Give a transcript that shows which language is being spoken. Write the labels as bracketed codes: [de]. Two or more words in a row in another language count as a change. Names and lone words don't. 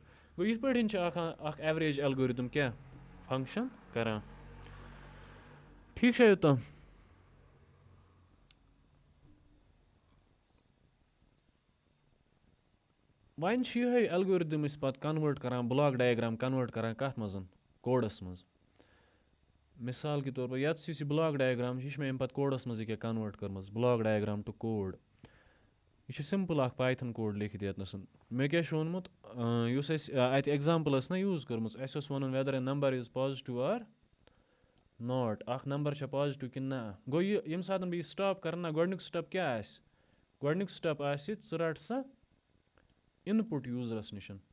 [ks] گوٚو یِتھ پٲٹھۍ چھِ اَکھ [en] average algorithm [ks] کیٛاہ فنٛگشَن کَران. ٹھیٖک چھا یوٚتام وۄنۍ چھِ یِہوٚے ایلگورِدم أسۍ پَتہٕ کَنوٲٹ کَران [en] block diagram [ks] کَنوٲٹ کَران کَتھ منٛز کوڈَس منٛز. [ur] مِثال کے طور پر [ks] یَتَس یُس یہِ [en] block diagram [ks] چھِ یہِ چھِ مےٚ اَمہِ پَتہٕ کوڈَس منٛز ییٚکیٛاہ کَنوٲٹ کٔرمٕژ [en] block diagram to code. [ks] یہِ چھِ سِمپٕل اَکھ [en] Python code [ks] لیکھِتھ ییٚتنَس. مےٚ کیٛاہ چھُ ووٚنمُت یُس اَسہِ اَتہِ اٮ۪گزامپٕل ٲس نہ یوٗز کٔرمٕژ اَسہِ اوس وَنُن [en] whether a number is positive or not. [ks] اَکھ نمبر چھا پازِٹِو کِنہٕ نہ. گوٚو یہِ ییٚمہِ ساتہٕ بہٕ یہِ سِٹاپ کَرٕ نہ گۄڈنیُک سِٹٮ۪پ کیٛاہ آسہِ گۄڈنیُک سِٹٮ۪پ آسہِ ژٕ رَٹ سا اِن پُٹ یوٗزرَس نِش.